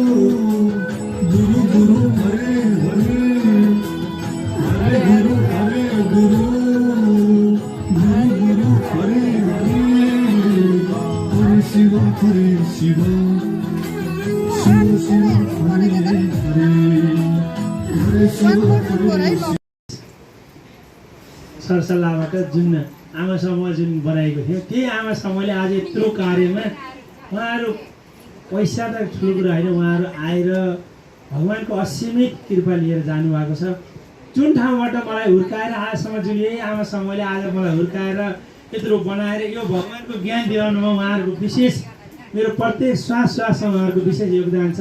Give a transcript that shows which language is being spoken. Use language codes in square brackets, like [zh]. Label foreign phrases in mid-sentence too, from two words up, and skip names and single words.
[sa] गुरु हरे हरे हरे गुरु गुरु गुरु हरे हरे हरे शिव शिव शिव हरे हरे हरे शिव हरे [ne] सरसल्लाहबाट जुन आमा समूह जुन बनाएको थियो त्यही आमा समूहले आज यत्रो कार्यमा उहाँहरू पैसा त ठुलो कुरा होइन, उहाँहरू आएर भगवान्को असीमित कृपा लिएर जानुभएको छ। जुन ठाउँबाट मलाई हुर्काएर आजसम्म जुन यही आमा समूहले आज मलाई हुर्काएर यत्रो बनाएर यो भगवान्को ज्ञान दिलाउनुमा उहाँहरूको विशेष मेरो प्रत्येक श्वास श्वासमा उहाँहरूको विशेष योगदान छ।